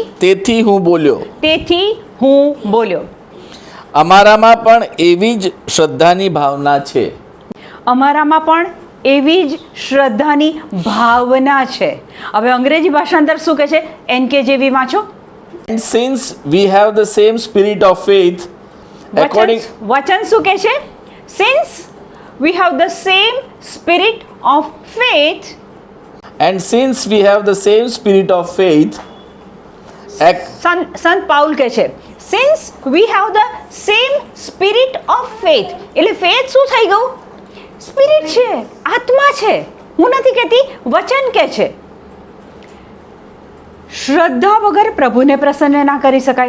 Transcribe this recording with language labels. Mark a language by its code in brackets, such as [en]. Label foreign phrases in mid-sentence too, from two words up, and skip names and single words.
[gu] તેથી હું બોલ્યો. તેથી હું બોલ્યો. અમારામાં પણ એવી જ શ્રદ્ધાની ભાવના છે. અમારામાં પણ એવી જ શ્રદ્ધાની ભાવના છે. હવે અંગ્રેજી ભાષાંતર શું કહે છે? NKJV વાંચો. [en] And since we have the same spirit of faith, according [gu] વચન શું કહે છે? [en] Since we have the same spirit of faith, and since we have the same spirit of faith, [gu] સંત પાઉલ કહે છે [en] since we have the same spirit of faith. [gu] એટલે ફેથ શું થઈ ગયું? સ્પિરિટ છે, આત્મા છે. હું નથી કહેતી, વચન કહે છે. શ્રદ્ધા વગર પ્રભુને પ્રસન્ન ના કરી શકાય.